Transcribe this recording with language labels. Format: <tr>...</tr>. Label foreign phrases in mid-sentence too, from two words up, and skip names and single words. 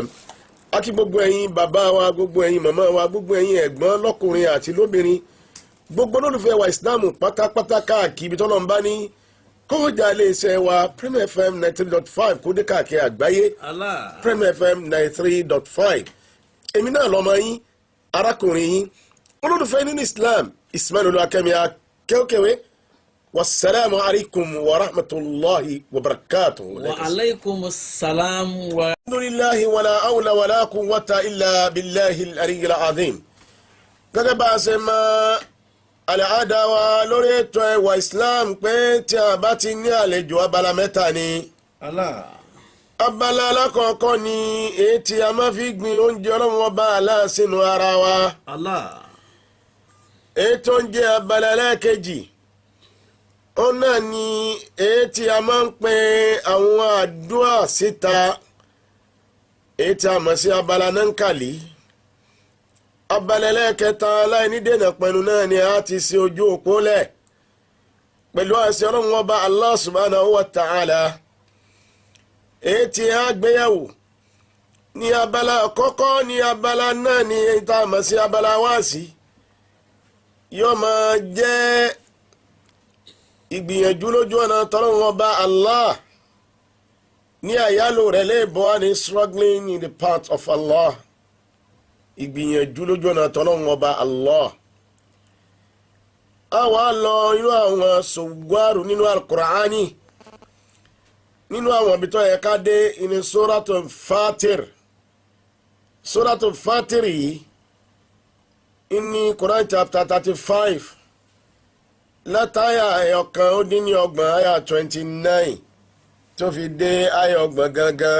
<yo>Àkí gbogbo ẹ̀yin bàbá wa, gbogbo ẹ̀yin màmá wa, gbogbo ẹ̀yin ẹ̀gbọ́n lọ́kùnrin àti lóbìnrin, gbogbo olólùfẹ́ wa ìsìlámù pátápátá káàkiri tọ́lọ́ ń bá ní kọ́wọ́jà iléeṣẹ́ wa Premier FM 93.5 kó dé káàkiri àgbáyé. Premier FM 93.5. Èmi náà lọ́mọ yín, arákùnrin yín, olólùfẹ́ nínú Islam, Ismail Olúwakẹ́mi Akéwkéwé.</yo> <ar>والسلام عليكم ورحمة الله وبركاته. وعليكم السلام و. الحمد لله ولا حول ولا قوة إلا بالله العلي العظيم.</ar> <yo>Gẹ́gẹ́ bá a ṣe máa àlàáda wa lórí ètò ẹwà Islam pé tí a bá ti ní àlejò abala mẹ́ta ni. Abala alákọ̀ọ́kọ́ ni èyí tí a máa fi gbin oúnjẹ Ọlọ́run Ọba Allah sínú ara wa. Èyí tó ń jẹ́ abala ẹlẹ́ẹ̀kejì òun náà ni èyí tí a máa ń pè àwọn àdúrà síta, èyí tí a mọ̀ sí abala nankali. Abala ẹlẹ́ẹ̀kẹta aláìní dènà pẹ̀lú náà ni a ti ṣe ojú òpó lẹ̀ pẹ̀lú àṣẹ Ọlọ́run Ọba Allah</yo> <ar>سبحانه وتعالى.</ar> <yo>Èyí tí a gbéyàwó ní abala àkọ́kọ́ ní abala náà ni èyí tá a mọ̀ sí abala wáàsí. Yóò máa jẹ́ ìgbìyànjú lójú ọ̀nà t'Ọlọ́run Ọba Allah ní àyálò rẹ̀ léèbọ́ ní</yo> <en>struggling in the path of Allah.</en> <yo>Ìgbìyànjú lójú ọ̀nà t'Ọlọ́run Ọba Allah. A wá lọ inú àwọn sògbárù nínú al-Qur'ani, nínú àwọn ibi tó yẹ ká dé inú Suratul Fatir. Suratul Fatir yìí ní</yo> <en>Quran chapter</en> <yo>35 látàyà ẹ̀yọ̀kan ó dín ní ọgbọ̀n àyà 29 tó fi dé àyà ọgbọ̀n gangan.</yo>